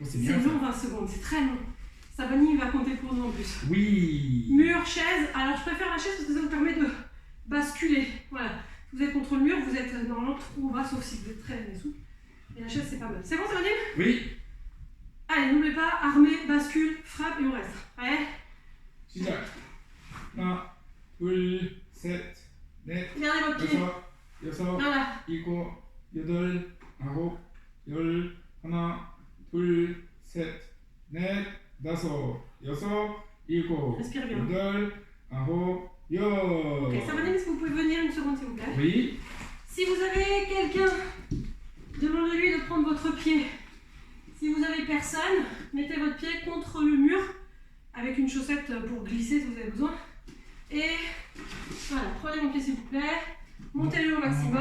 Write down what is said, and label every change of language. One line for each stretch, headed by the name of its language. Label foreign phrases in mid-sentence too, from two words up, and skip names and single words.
French: c'est long 20 secondes, c'est très long. Savani va compter pour nous en plus. Oui. Mur, chaise. Alors je préfère la chaise parce que ça vous permet de basculer. Voilà. Si vous êtes contre le mur, vous êtes normalement trop bas, sauf si vous êtes très souple. Et la chaise, c'est pas mal. C'est bon, ça va dire? Oui. Allez, n'oubliez pas, armée, bascule, frappe et on reste. Allez.
Korean: 시작. 하나, 둘, 셋, 넷,
French: Gardez votre pied.
Korean: 여섯,
French: Voilà.
Korean: 일곱, 여덟, 아홉, 열, 하나, 둘, 셋, 넷, 다섯, 여섯, 일곱,
French: Respire bien.
Korean: 여덟, 아홉, 열.
French: Ok, ça va dire, est-ce que vous pouvez venir une seconde, s'il vous plaît? Oui. Si vous avez quelqu'un, demandez-lui de prendre votre pied. Si vous avez personne, mettez votre pied contre le mur avec une chaussette pour glisser si vous avez besoin. Et voilà, prenez mon pied s'il vous plaît, montez-le au maximum.